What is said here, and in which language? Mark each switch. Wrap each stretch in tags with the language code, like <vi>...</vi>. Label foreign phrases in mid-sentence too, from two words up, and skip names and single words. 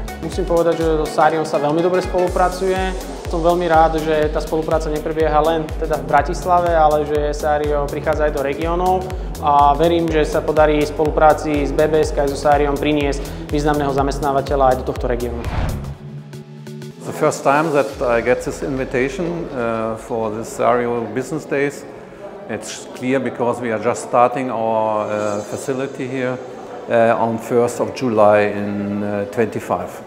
<sk>Musím povedať, že so Sariom sa veľmi dobre spolupracuje. Som veľmi rád, že tá spolupráca neprebieha len teda v Bratislave, ale že Sario prichádza aj do regiónov a verím, že sa podarí v spolupráci s BBS aj so Sariom priniesť významného zamestnávateľa aj do tohto regiónu.</sk> <en>The first time that I get this invitation for the Sario Business Days. It's clear because we are just starting our facility here on 1st of July in 25.</en>